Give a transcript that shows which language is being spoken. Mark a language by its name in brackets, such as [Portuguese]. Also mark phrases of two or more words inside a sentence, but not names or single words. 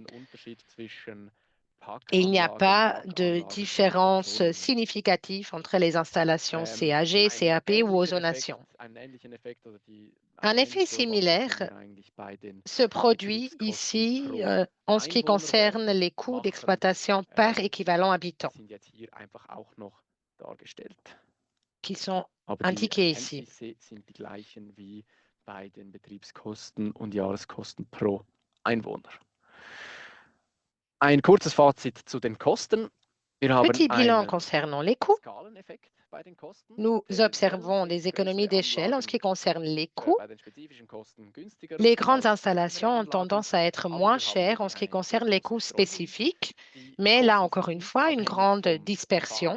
[French] Et il n'y a pas de différence significative entre les installations CAG, CAP ou ozonation. Un effet similaire se produit ici en ce qui concerne les coûts d'exploitation par équivalent habitant, qui sont indiqués ici. [German] Ein kurzes Fazit zu den Kosten. [French] Petit bilan concernant les coûts. Nous observons des économies d'échelle en ce qui concerne les coûts. Les grandes installations ont tendance à être moins chères en ce qui concerne les coûts spécifiques, mais là encore une fois, une grande dispersion.